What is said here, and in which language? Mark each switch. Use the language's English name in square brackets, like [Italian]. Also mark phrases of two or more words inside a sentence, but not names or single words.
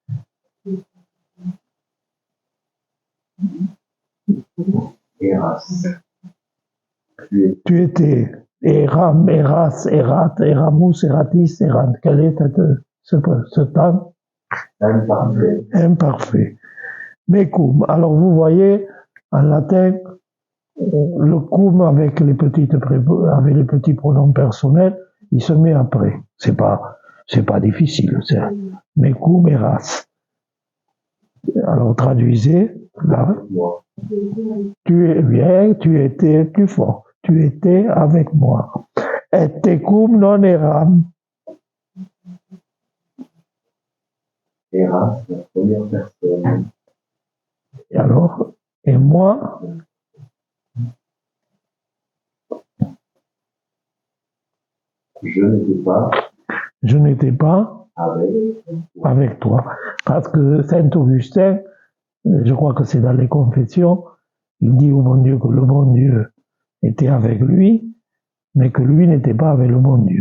[Latin] Eras. [French] Tu étais [Latin] eram, eras, erat, eramus, eratis, erant. [French] Quel est ce temps? Imparfait. Imparfait. Mecum. Alors vous voyez, en latin, le cum avec les petits pronoms personnels, il se met après. C'est pas difficile. [Latin] Mecum eras. [French] Alors traduisez là. Moi. Tu es bien, tu étais plus fort. Tu étais avec moi. [Latin] Et tecum non eram. Eras, [French] la première personne. Et alors, et moi, je n'étais pas avec toi. Parce que Saint Augustin, je crois que c'est dans les Confessions, il dit au bon Dieu que le bon Dieu était avec lui, mais que lui n'était pas avec le bon Dieu.